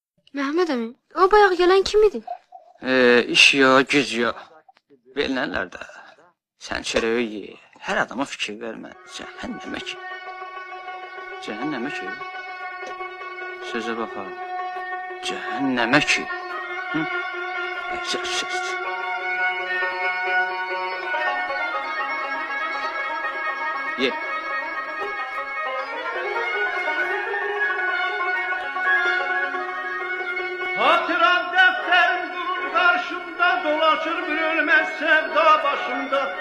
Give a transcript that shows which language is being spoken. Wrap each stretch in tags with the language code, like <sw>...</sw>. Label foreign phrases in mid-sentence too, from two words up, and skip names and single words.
<az>Mehmet əmi, o bayaq gələn kim idi?</az> <tr>İş yok, güc yok.</tr> <az>Verilənlər də. Sən çörəyi ye. Hər adama fikir vermə. Cəhənnəmə ki. Cəhənnəmə ki. Sözə bax ha. Cəhənnəmə ki. Hı? Söz. Ye.</az> <tr>Hatıram defterim durur karşımda, dolaşır bir ölmez sevda başımda.</tr>